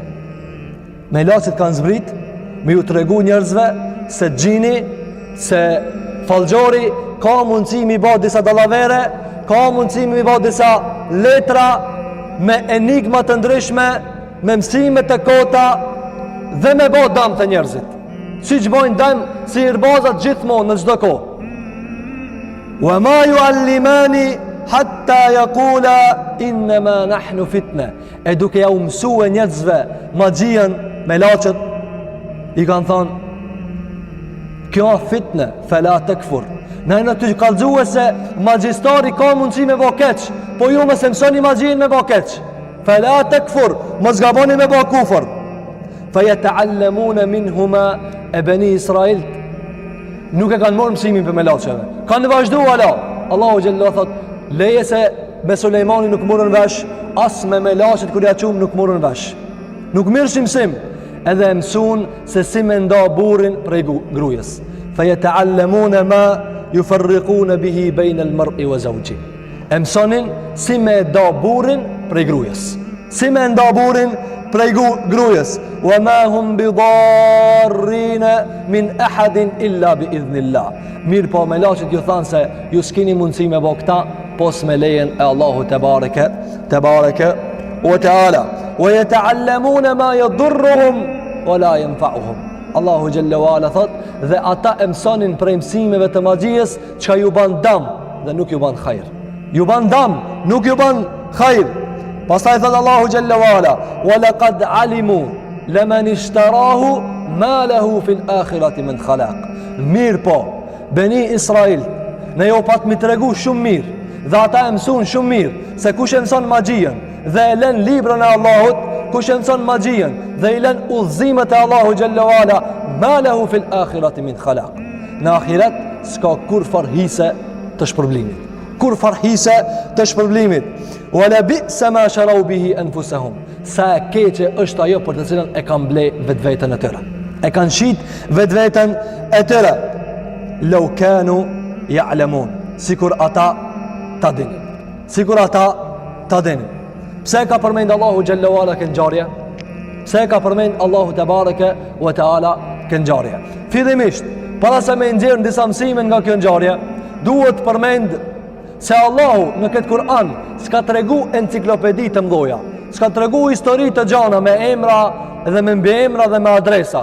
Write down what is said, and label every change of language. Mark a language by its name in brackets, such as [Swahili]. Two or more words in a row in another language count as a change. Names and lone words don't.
[Albanian] Melaçet kanë zbrit me ju tregu njerëzve se xhini, se fallxori ka mundësi mi bë disa dallavere, ka mundësi mi bë disa letra me enigma të ndryshme, me mësime të kota dhe me bë dëm të njerëzit. Si që bojnë dëm si irbazat gjithmonë në çdo kohë. [Arabic] وما يعلمان حتى يقولا إنما نحن فتنة. [Albanian] E duke ja mësue njerëzve magjien, melaçet i kanë thonë kjo fitne, [Arabic] فلا تكفر. [Albanian] Në në të kallëzue se magjistari ka mundësi me bo keq, po ju mëse mësoni magjin me bo keq. [Arabic] فلا تكفر, [Albanian] mos gaboni me bo kufër. [Arabic] فيتعلمون منهما [Albanian] e Bani Israil. Nuk e kanë morë mësimin për melaçeve. Kanë vazhdu ala. [Arabic] الله جل [Albanian] thot, leje se me Sulejmani nuk morën vesh, as me melaçet kur ja çum nuk morën vesh. Nuk mirë mësim, edhe mësun se si me nda burin prej grujës. [Arabic] فيتعلمون ما يفرقون به بين المرء وزوج. [Albanian] E mësonin si me nda burin prej grujës. Si me nda burin prej grujës. [Arabic] وما هم بضار من أحد إلا بإذن الله. [Albanian] Mirë po melaçet ju thanë se ju s'kini mundësi me bë këta pos me lejen e [Arabic] الله تبارك وتعالى. ويتعلمون ما يضرهم ولا ينفعهم. الله جل وعلا [Albanian] thot, dhe ata e mësonin prej mësimeve të magjisë çka ju ban dëm dhe nuk ju ban hajër. Ju ban dëm, nuk ju ban hajër. Pastaj thot [Arabic] الله جل وعلا, ولقد علموا لمن اشتراه ما له في الآخرة من خلاق. [Albanian] Mirë po, Beni Israil ne jo pat mi tregu shumë mirë, dhe ata e mësun shumë mirë se kush e mëson magjien dhe e lën librën e Allahut, kush e mëson magjien dhe i lën udhëzimet e [Arabic] الله جل وعلا, ما له في الآخرة من خلاق. [Albanian] Në ahiret s'ka kur farhise të shpërblimit. Kur farhise të shpërblimit. [Arabic] ولبئس ما شروا به أنفسهم. [Albanian] Sa e keqe është ajo për të cilën e kanë ble vetveten e tyre. E kanë shit vetveten e tyre. [Arabic] لو كانوا يعلمون. [Albanian] Sikur ata ta dinin. Sikur ata ta dinin. Pse ka përmend [Arabic] الله جل وعلا [Albanian] këngjarje? Pse ka përmend [Arabic] الله تبارك وتعالى [Albanian] këngjarje? Fillimisht, para se me nxjerr disa mësime nga kjo ngjarje, duhet përmend se Allahu në këtë Kur'an s'ka tregu enciklopedi të mdoja, s'ka tregu histori të gjana me emra dhe me mbiemra dhe me adresa.